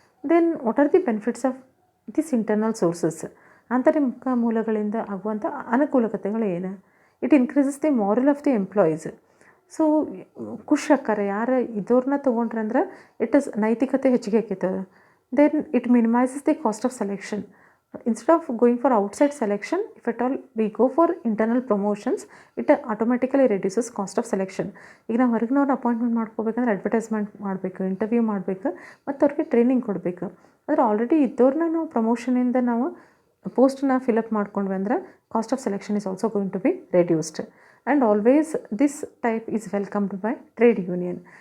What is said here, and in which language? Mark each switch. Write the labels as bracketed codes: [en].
[en] Then what are the benefits of this internal sources? [kn] ಆಂತರಿಕ ಮೂಲಗಳಿಂದ ಆಗುವಂಥ ಅನುಕೂಲತೆಗಳು ಏನು? [en] It increases the morale of the employees. [kn] So ಖುಷಿ ಆಕ್ಕಾರೆ ಯಾರು ಇದವ್ರನ್ನ ತೊಗೊಂಡ್ರೆ ಅಂದ್ರೆ ಇಟ್ ಇಸ್ ನೈತಿಕತೆ ಹೆಚ್ಚಿಗೆ ಆಕೈತದ. [en] Then it minimizes the cost of selection. instead of going for outside selection, if at all we go for internal promotions, it automatically reduces cost of selection. [kn] ಈಗ ನಾವು ಹೊರಗಿನವ್ರ appointment ಮಾಡ್ಕೋಬೇಕಂದ್ರೆ advertisement ಮಾಡಬೇಕು, interview ಮಾಡಬೇಕು, ಮತ್ತು ಅವ್ರಿಗೆ training ಕೊಡಬೇಕು. ಆದರೆ already ಇದ್ದವ್ರನ್ನ ನಾವು ಪ್ರಮೋಷನಿಂದ ನಾವು ಪೋಸ್ಟನ್ನ ಫಿಲಪ್ ಮಾಡ್ಕೊಂಡ್ವಿ ಅಂದ್ರೆ [en] Cost of selection is also going to be reduced. And always this type is welcomed by trade union.